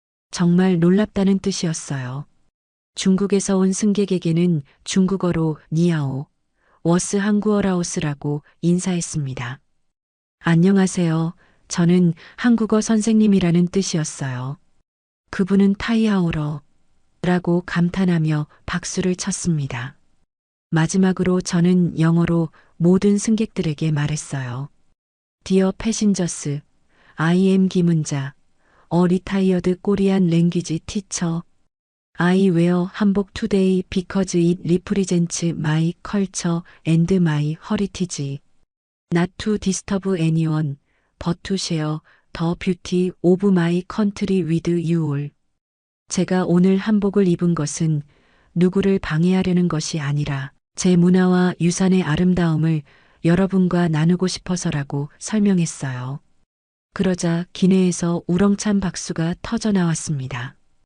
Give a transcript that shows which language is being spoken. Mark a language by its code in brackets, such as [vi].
[ko] 정말 놀랍다는 뜻이었어요. 중국에서 온 승객에게는 중국어로 니아오, 워스 한구어라오스라고 인사했습니다. 안녕하세요. 저는 한국어 선생님이라는 뜻이었어요. 그분은 타이하오러 라고 감탄하며 박수를 쳤습니다. 마지막으로 저는 영어로 모든 승객들에게 말했어요. [en] Dear passengers, I am 김은자, a retired Korean language teacher. I wear 한복 today because it represents my culture and my heritage. Not to disturb anyone, but to share the beauty of my country with you all. [ko] 제가 오늘 한복을 입은 것은 누구를 방해하려는 것이 아니라 제 문화와 유산의 아름다움을 여러분과 나누고 싶어서라고 설명했어요. 그러자 기내에서 우렁찬 박수가 터져 나왔습니다.